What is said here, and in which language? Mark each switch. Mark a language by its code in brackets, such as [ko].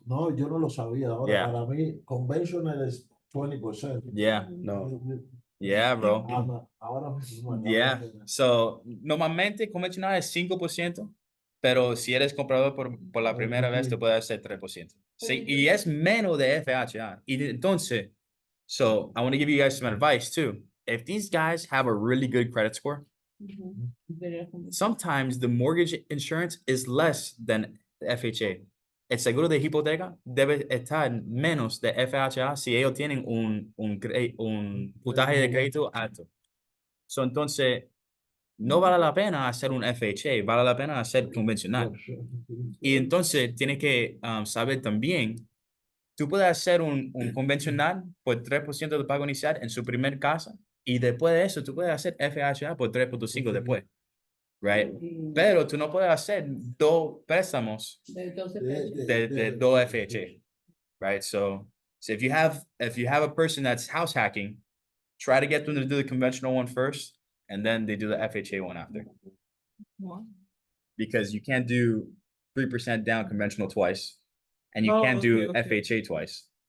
[es] No, yo no lo sabía. Ahora, [en] Yeah. [es] para mí, conventional es 20%. [en] Yeah. [es] No. [en] Yeah, bro. [es] Ahora mismo. [en] Yeah. [es] So, normalmente convencional es 5%, pero si eres comprador por la primera vez, te puede hacer 3%. Sí, y es menos de FHA. Y entonces, [en] so I want to give you guys some advice too. If these guys have a really good credit score, sometimes the mortgage insurance is less than FHA. [es] El seguro de hipoteca debe estar menos de FHA si ellos tienen un puntaje de crédito alto. So, entonces, no vale la pena hacer un FHA, vale la pena hacer convencional. Y entonces, tienes que saber también, tú puedes hacer un convencional por 3% de pago inicial en su primer casa y después de eso, tú puedes hacer FHA por 3.5 después. Right? Pero tú no puedes hacer 2 préstamos de 2 FHA. [en] Right? So if you have a person that's house hacking, try to get them to do the conventional one first, and then they do the FHA one after. Because you can't do 3% down conventional twice, and you can't do FHA twice.